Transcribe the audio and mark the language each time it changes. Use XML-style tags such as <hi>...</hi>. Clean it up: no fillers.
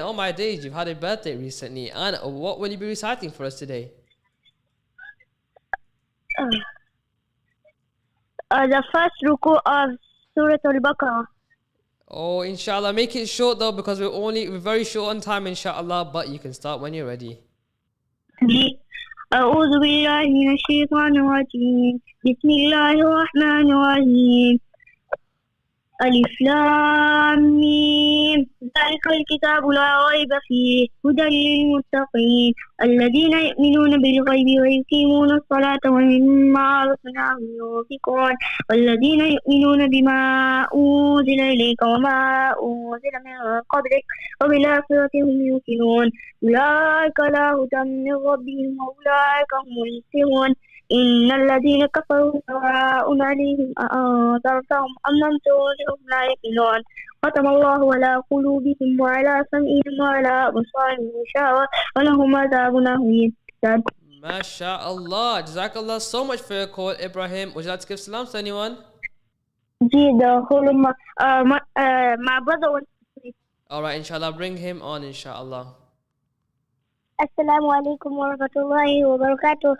<en>Oh my days, you've had a birthday recently. And what will you be reciting for us today? The first ruku of Surah Al-Baqarah. Oh, inshallah, make it short though because we're very short on time, inshallah. But you can start when you're ready.</en> <ar>أعوذ بالله من الشيطان الرجيم بسم الله الرحمن الرحيم ألف لام ميم ذلك الكتاب لا ريب فيه هدى للمتقين الذين يؤمنون بالغيب ويقيمون الصلاة ومما رزقناهم ينفقون والذين يؤمنون بما أنزل إليك وما أنزل من قبلك وبالآخرة هم يوقنون أولئك على هدى من ربهم وأولئك هم المفلحون إن الذين كفروا سواء عليهم أأنذرتهم أم لم تنذرهم لا يؤمنون ختم الله على قلوبهم وعلى سمعهم وعلى أبصارهم غشاوة ولهم عذاب أليم. MashaAllah.</ar> <en>Jazakallah so much for your call, Ibrahim. Would you like to give salam to anyone? The whole of my brother wants to say. Alright, inshallah, bring him on, inshallah.</en> <ar>Assalamu alaikum wa rahmatullahi wa barakatuh.</ar>